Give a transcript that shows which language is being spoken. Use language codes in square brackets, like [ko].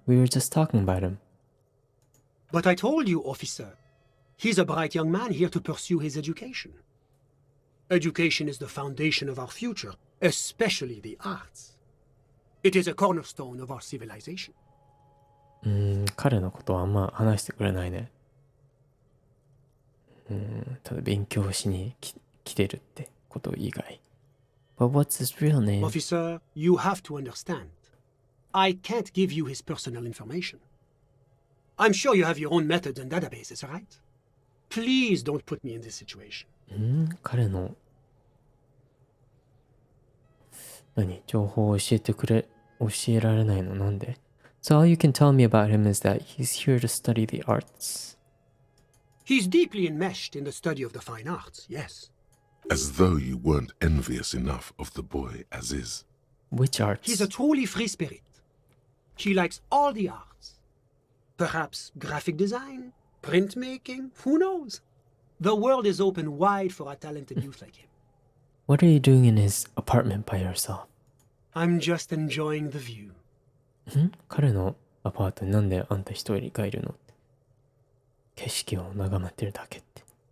[en] We were just talking about him. But I told you, officer. He's a bright young man here to pursue his education. Education is the foundation of our future, especially the arts. It is a cornerstone of our civilization. [ja] 彼のことはあんま話してくれないね。ただ勉強しに来てるってこと以外。 [en] But what's his real name? Officer, you have to understand. I can't give you his personal information. I'm sure you have your own methods and databases, right? Please don't put me in this situation. [ja] 彼の情報を教えられないのなんで [en] So all you can tell me about him is that he's here to study the arts. He's deeply enmeshed in the study of the fine arts, yes. As though you weren't envious enough of the boy as is. Which arts? He's a truly free spirit. He likes all the arts. Perhaps graphic design, printmaking, who knows? The world is open wide for a talented youth like him. What are you doing in his apartment by yourself? I'm just enjoying the view. [ja] 彼のアパートになんであんた一人がいるのって。景色を眺めてるだけって。